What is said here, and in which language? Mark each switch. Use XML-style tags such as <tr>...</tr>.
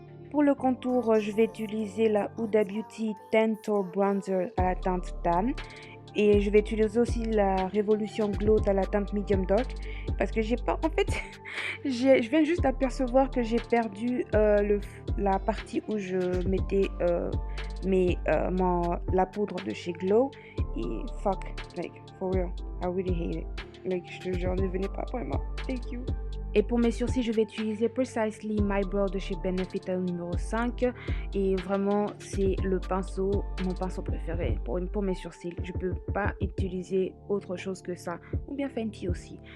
<fr>pour le contour, je vais utiliser la Huda Beauty Tantor Bronzer à la teinte Tan. Et je vais utiliser aussi la Révolution Glow à la teinte Medium Dark. Parce que j'ai pas... En fait, je viens juste d'apercevoir que j'ai perdu la partie où je mettais la poudre de chez Glow.</fr> <en>Et fuck, like, for real, I really hate it.</en> <fr>Like, je te jure, ne venez pas vraiment.</fr> <en>Thank you.</en> <fr>Et pour mes sourcils, je vais utiliser Precisely My Brow de chez Benefit numéro 5. Et vraiment, c'est mon pinceau préféré pour mes sourcils. Je peux pas utiliser autre chose que ça. Ou bien Fenty aussi.</fr>